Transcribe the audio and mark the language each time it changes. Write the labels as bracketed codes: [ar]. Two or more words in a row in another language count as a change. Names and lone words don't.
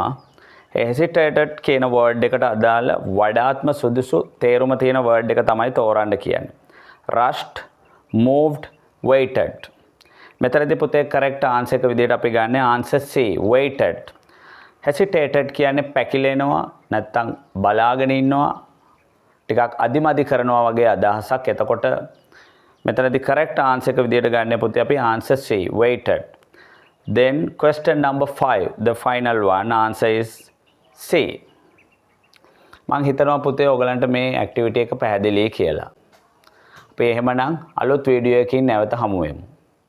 [si] ඒ hesitated කියන word එකට අදාළ වඩාත්ම සුදුසු තේරුම තියෙන word එක තමයි තෝරන්න කියන්නේ. [en] rushed, moved, waited. [si] මෙතනදී පුතේ [en] correct answer [si] එක විදිහට අපි ගන්න [en] answer C, waited. [si] hesitated කියන්නේ පැකිලෙනවා නැත්තම් බලාගෙන ඉන්නවා ටිකක් අදිමදි කරනවා වගේ අදහසක්. එතකොට මෙතනදී [en] correct answer [si] එක විදිහට ගන්න පුතේ අපි [en] answer C, waited. Then question number 5, the final one, answer is C. [si] මම හිතනවා පුතේ ඔයගලන්ට මේ activity එක පැහැදිලි කියලා. අපි එහෙමනම් අලුත් වීඩියෝ එකකින් නැවත හමු වෙමු.